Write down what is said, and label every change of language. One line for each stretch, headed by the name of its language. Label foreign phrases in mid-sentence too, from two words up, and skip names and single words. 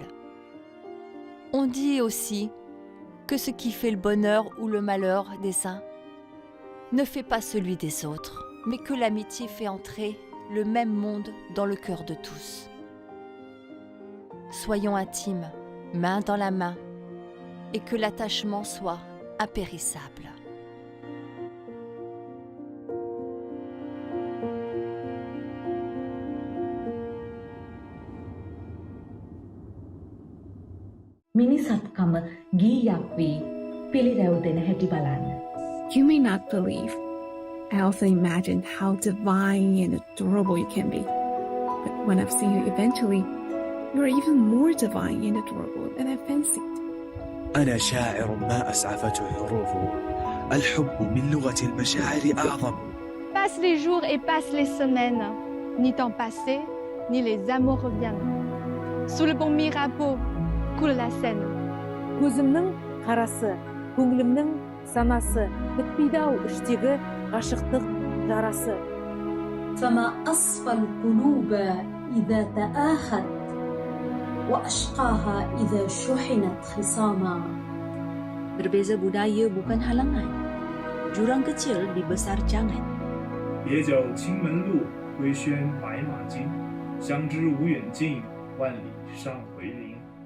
French: On dit aussi que ce qui fait le bonheur ou le malheur des uns ne fait pas celui des autres, mais que l'amitié fait entrer le même monde dans le cœur de tous. Soyons intimes, main dans la main, et que l'attachement soit impérissable.
Sinhala: මිනිසත්කම ගීයක් වී පිළිරැව් දෙන හැටි බලන්න.
English: You may not believe. I also imagined how divine and adorable you can be. But when I've seen you eventually, you are even more divine and adorable than I fancied.
Arabic: أنا شاعر ما أسعفته حروفه. الحب من لغة المشاعر أعظم.
French: Passent les jours et passent les semaines. Ni temps passé, ni les amours reviendront. Sous le bon Mirabeau coule la Seine.
Kazakh: Көзімнің қарасы, көңілімнің санасы, бітпейді-ау іштегі ғашықтық жарасы.
Arabic: فما أصفى القلوب إذا تآخت وأشقاها إذا شحنت خصاما.
Malay: Berbeza budaya bukan halangan. Jurang kecil dibesar jangan.
Chinese: 别教青门路，归轩白马经。相知无远近，万里上回林。